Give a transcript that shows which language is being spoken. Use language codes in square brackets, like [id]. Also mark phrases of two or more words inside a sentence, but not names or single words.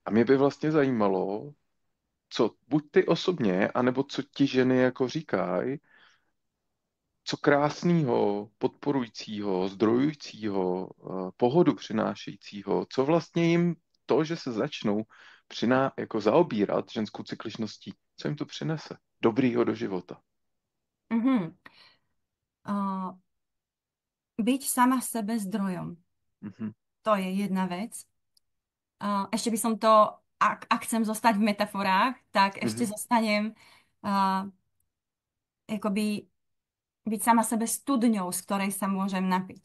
[cs] A mě by vlastně zajímalo, co buď ty osobně, anebo co ti ženy jako říkají, co krásného, podporujícího, zdrojujícího, pohodu přinášejícího, co vlastně jim to, že se začnou jako zaobírat ženskou cykličností, co jim to přinese dobrýho do života. Mhm. [sk] Uh, byť sama sebe zdrojom. Mhm, To je jedna vec. Ešte by som to, ak chcem zostať v metaforách, tak ešte mhm, zostanem uh, akoby byť sama sebe studňou, z ktorej sa môžem napiť.